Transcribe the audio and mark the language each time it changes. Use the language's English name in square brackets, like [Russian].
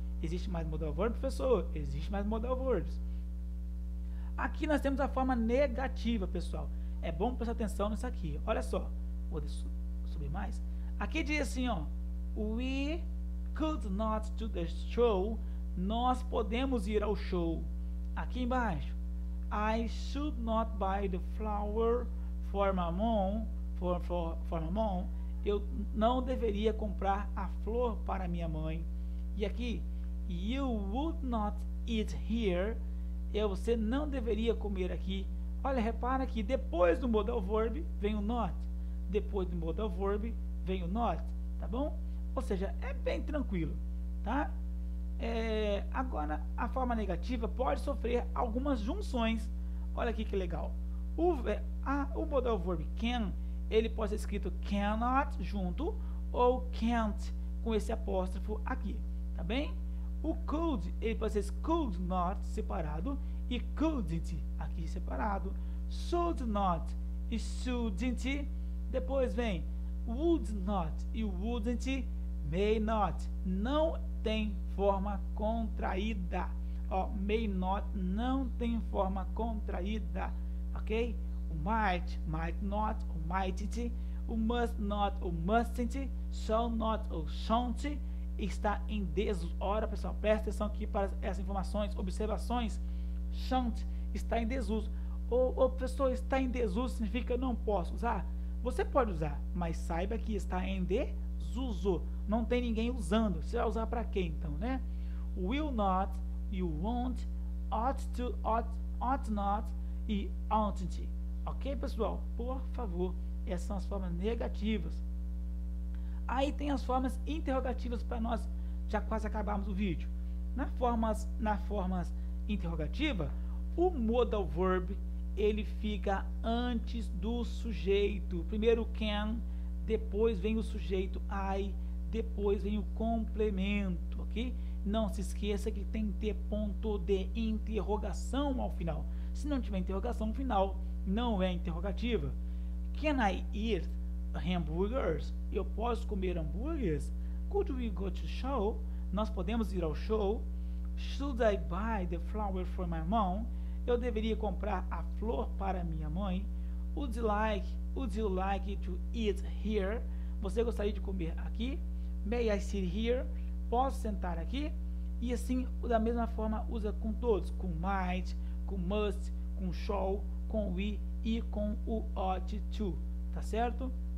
[Portuguese] Existe mais modal verb, professor? Existe mais modal verbs. Aqui nós temos a forma negativa, pessoal. É bom prestar atenção nisso aqui. Olha só, vou subir mais. Aqui diz assim, ó, [English] we could not do the show. [Portuguese] Nós podemos ir ao show. Aqui embaixo, [English] I should not buy the flower for my mom. For my mom. [Portuguese] Eu não deveria comprar a flor para minha mãe. E aqui, [English] you would not eat here. [Portuguese] Você não deveria comer aqui. Olha, repara que depois do modal verb vem o not. Depois do modal verb vem o not, tá bom? Ou seja, é bem tranquilo, tá? Agora, a forma negativa pode sofrer algumas junções. Olha aqui que legal. O modal verb can, ele pode ser escrito cannot junto, ou can't com esse apóstrofo aqui, tá bem? O could, ele pode ser could not separado e couldn't aqui separado. Should not e shouldn't. Depois vem would not e wouldn't, may not. Não tem forma contraída. Ó, may not não tem forma contraída, ok? O might not, o mightn't, o must not, o mustn't, shall not, ou shan't está em desuso. Ora, pessoal, presta atenção aqui para essas informações, observações. Shan't está em desuso. O professor, está em desuso significa não posso usar? Você pode usar, mas saiba que está em desuso. Não tem ninguém usando. Você vai usar para quê então, né? Will not, you won't, ought to, ought not e oughtn't. Ok, pessoal? Por favor, essas são as formas negativas. Aí tem as formas interrogativas para nós já quase acabarmos o vídeo. Na formas interrogativa, o modal verb ele fica antes do sujeito. Primeiro can, depois vem o sujeito I, depois vem o complemento, ok? Não se esqueça que tem que ter ponto de interrogação ao final. Se não tiver interrogação no final, não é interrogativa. [English] Can I eat? hamburgers? [Portuguese] Eu posso comer hambúrgueres? [English] Could we go to show? [Portuguese] Nós podemos ir ao show? [English] Should I buy the flower for my mom? [Portuguese] Eu deveria comprar a flor para minha mãe? [English] Would you like to eat here? [Portuguese] Você gostaria de comer aqui? [English] May I sit here? [Portuguese] Posso sentar aqui? E assim, da mesma forma, usa com todos, com might, com must, com shall, com we e com o ought to, tá certo?